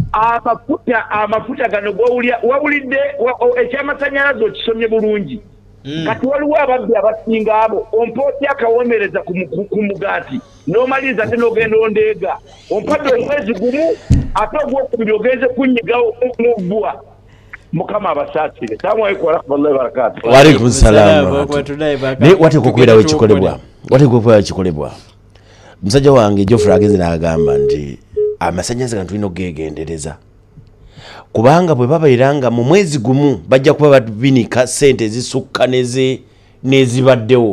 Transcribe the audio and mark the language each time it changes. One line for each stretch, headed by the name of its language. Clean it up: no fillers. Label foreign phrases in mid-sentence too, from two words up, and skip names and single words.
Ganda: Amafuta gano wawulidde ekyamasanyalaze okisomye bulungi. Kati waliwo ababbi abasinga abo ompooti akawomereza ku mugaati n'omaliriza ate n'ogenda ondeega ompadde omwezi gumu ate ogwokubiri ogenze kunnyigawo mubbwa. Mukama abasaasire.
Arabic: السلام عليكم ورحمة الله وبركاته. وعليكم السلام.
Ganda: Naye wateekwa okubeerawo ekikolebwa. Wateekwa okubeerawo ekikolebwa. Musajja wange Geoffrey agenze n'agamba nti amasannyalaze gano tulina okugeegendereza. Kubanga bwe babeera nga mu mwezi gumu bajja kuba babinika ssente ezisukka nezibaddewo.